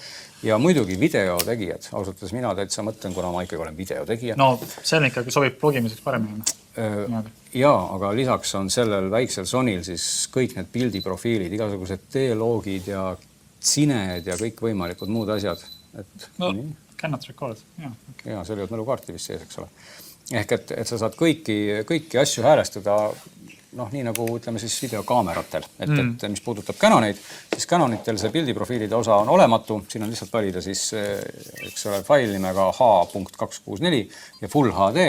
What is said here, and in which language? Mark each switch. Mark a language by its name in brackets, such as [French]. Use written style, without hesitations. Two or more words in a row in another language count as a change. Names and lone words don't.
[Estonian] Ja muidugi videotegijad. Ausalt, mina täitsa mõtlen, kuna ma ikkagi olen videotegija. No, see on ikkagi sobib blogimiseks paremini. Aga lisaks on sellel väiksel Sonyl siis kõik need pildiprofiilid, igasugused D-loogid ja cined ja kõik võimalikud muud asjad. [English] No, cannot record. [Estonian] Ja, see oli mälukaarti vist sees, eks ole. Ehk et sa saad kõiki asju häälestada, nii nagu ütleme siis videokaameratel. Et mis puudutab Canoneid, siis Canonitel see pildiprofiilide osa on olematu. Siin on lihtsalt valida siis, eks ole, fail nimega H.264 ja Full HD.